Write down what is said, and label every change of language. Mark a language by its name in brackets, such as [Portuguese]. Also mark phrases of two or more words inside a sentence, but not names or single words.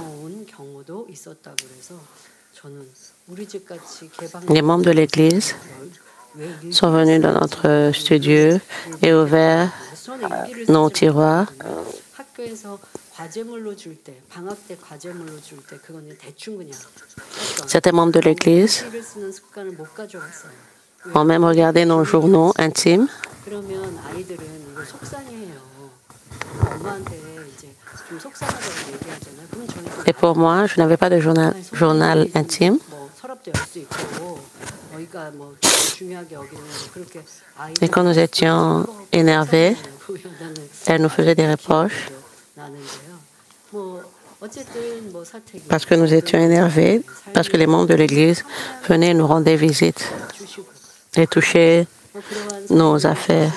[French] Les membres de l'Église sont venus dans notre studio et ouverts nos tiroirs. Certains membres de l'Église ont même regardé nos journaux intimes. [Korean] 엄마한테 이제 좀 속상하다고 얘기하잖아요. 그럼 저는 또 [French] Et pour moi, je n'avais pas de journal intime. [Korean] 뭐 서랍도 열 수 있고 너희가 뭐 중요하게 여기는 그렇게 [French] Et quand nous étions énervés, elle nous faisait des reproches parce que nous étions énervés, parce que les membres de l'Église venaient et nous rendaient visite et touchaient nos affaires.